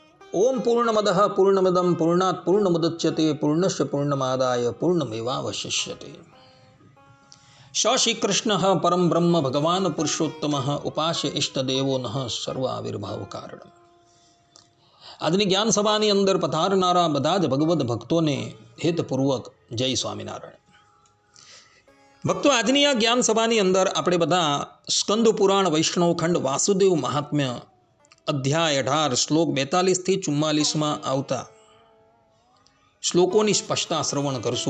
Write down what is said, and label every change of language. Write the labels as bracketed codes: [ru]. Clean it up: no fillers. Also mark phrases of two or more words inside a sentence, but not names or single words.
[sa] ओम पूर्णमदः पूर्णमिदं पूर्णात् पूर्णमुदच्यते पूर्णस्य पूर्णमादाय पूर्णमेवावशिष्यते। स श्रीकृष्णः परम ब्रह्म भगवान पुरुषोत्तमः उपास्य इष्टदेवो नः सर्वाविर्भाव कारण। [gu] આજની જ્ઞાન સભાની અંદર પધારનારા બધા જ ભગવદ્ ભક્તોને હેતપૂર્વક જય સ્વામિનારાયણ। ભક્તો, આજની આ જ્ઞાન સભાની અંદર આપણે બધા સ્કંદ પુરાણ વૈષ્ણવ ખંડ વાસુદેવ મહાત્મ્ય અધ્યાય 18 શ્લોક 42 થી 44માં આવતા શ્લોકોની સ્પષ્ટતા શ્રવણ કરશું।